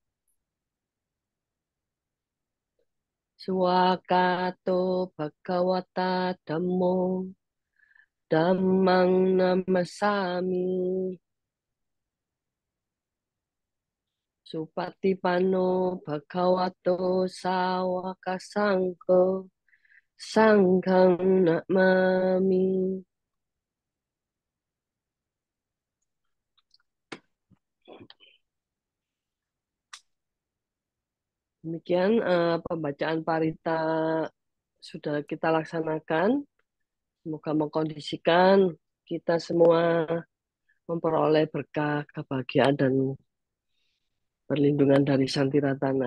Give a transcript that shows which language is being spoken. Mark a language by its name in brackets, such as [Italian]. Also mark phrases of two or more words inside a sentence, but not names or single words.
[Pali] Swakato bhagawata dhammo Dhammang namasami Supatipano bhagavato sawaka sangko Sanghang namami [Indonesian] Demikian pembacaan parita sudah kita laksanakan. Semoga mengkondisikan kita semua memperoleh berkah, kebahagiaan, dan perlindungan dari Santiratana.